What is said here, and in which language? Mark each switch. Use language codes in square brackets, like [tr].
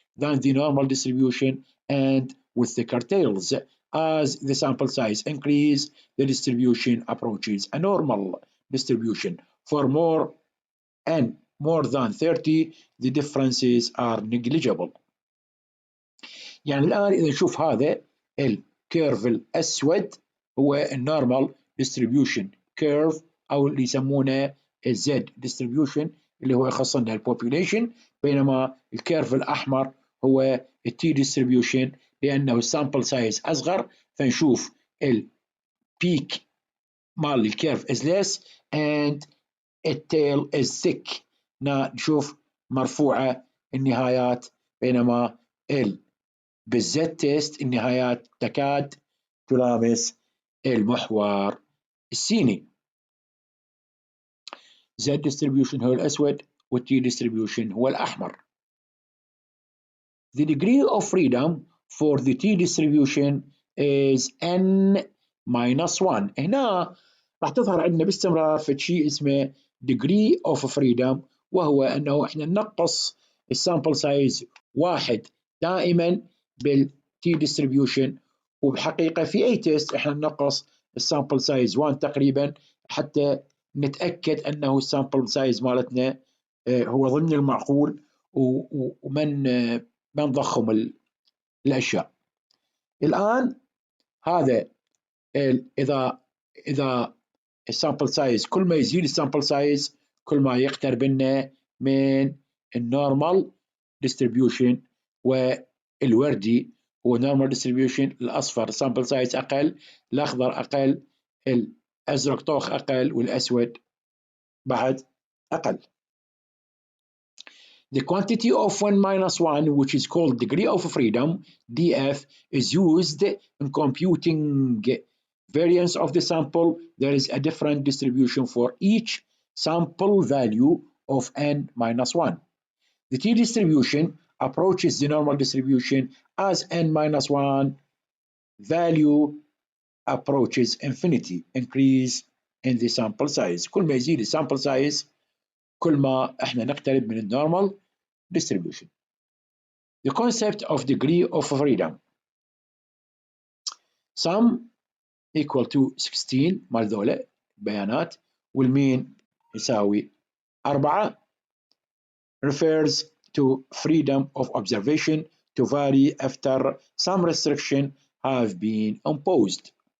[en] than the normal distribution and with thicker tails. As the sample size increases, the distribution approaches a normal distribution. For more than 30, the differences are negligible. [ar] يعني الآن إذا نشوف هذا الكيرف الأسود هو النورمال distribution curve أو اللي يسمونه الزد distribution اللي هو يخص لنا البوبوليشن، بينما الكيرف الأحمر هو التي distribution لأنه السامبل سايز أصغر، فنشوف البيك مال الكيرف [en] is less and [ar] التيل [en] is thick، [ar] نشوف مرفوعة النهايات، بينما بالزد تيست النهايات تكاد تلامس المحور السيني. Z distribution هو الأسود والT distribution هو الأحمر. [en] The degree of freedom for the T distribution is n-1. [ar] هنا راح تظهر عندنا باستمرار في شيء اسمه degree of freedom، وهو أنه إحنا ننقص السامبل سايز واحد دائما بالتي ديستريبيوشن، وبحقيقة في أي تيست إحنا ننقص السامبل سايز 1 تقريبا حتى نتأكد أنه السامبل سايز مالتنا هو ضمن المعقول ومن ما نضخم الأشياء. الآن هذا إذا السامبل سايز كل ما يزيد السامبل سايز كل ما يقترب لنا من النورمال ديستريبيوشن، والوردي هو نورمال ديستريبيوشن، الأصفر سامبل سايز أقل، الأخضر أقل، الأزرق طوخ أقل، والأسود بعد أقل. [en] The quantity of 1-1, which is called degree of freedom, df, is used in computing variance of the sample. There is a different distribution for each sample value of n-1. The t distribution approaches the normal distribution as n-1 value approaches infinity, increase in the sample size. [ar] كل ما يزيد السامبل سايز كل ما احنا نقترب من النورمال distribution. [en] The concept of degree of freedom. Sum equal to 16 [ar] مال ذولا بيانات، والمين يساوي 4 [en] refers to freedom of observation to vary after some restriction have been imposed.